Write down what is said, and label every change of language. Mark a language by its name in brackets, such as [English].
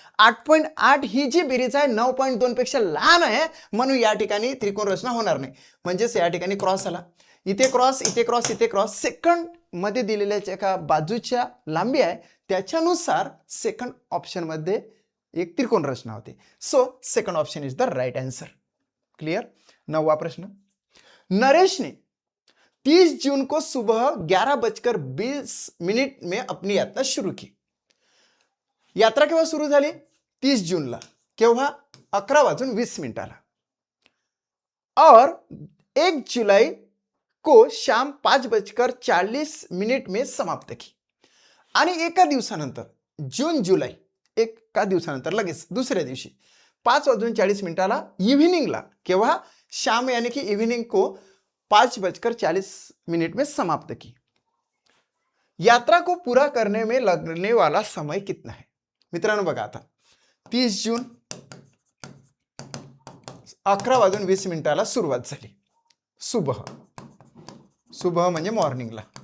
[Marathi] 8.8 ही जी बेरीज आहे 9.2 पेक्षा लहान आहे, म्हणून या ठिकाणी त्रिकोण रचना होणार नाही, म्हणजेच या ठिकाणी क्रॉस आला, इथे क्रॉस इथे क्रॉस इथे क्रॉस. सेकंड मध्ये दिलेल्या ज्या का बाजूच्या लांबी आहे त्याच्यानुसार सेकंड ऑप्शन मध्ये एक त्रिकोण रचना होते. [English] So second option is the right answer. Clear. [Hindi] 9वां प्रश्न, नरेश ने 30 जून को सुबह 11:20 में अपनी यात्रा शुरू की. [Marathi] यात्रा केव्हा सुरू झाली, 30 जूनला, केव्हा [Hindi] 11:20 और 1 जुलाई को शाम 5:40 में समाप्त की. [Marathi] आणि एका दिवसानंतर जून जुलै एका दिवसानंतर लगेच दुसऱ्या दिवशी 5:40 इव्हिनिंगला, केव्हा [Hindi] शाम यानी कि इव्हिनिंग को 5:40 में समाप्त की. यात्रा को पूरा करने में लगने वाला समय कितना है. [Marathi] मित्रांनो बघा आता 30 जून 11:20 सुरुवात झाली, सुबह, सुबह म्हणजे मॉर्निंगला.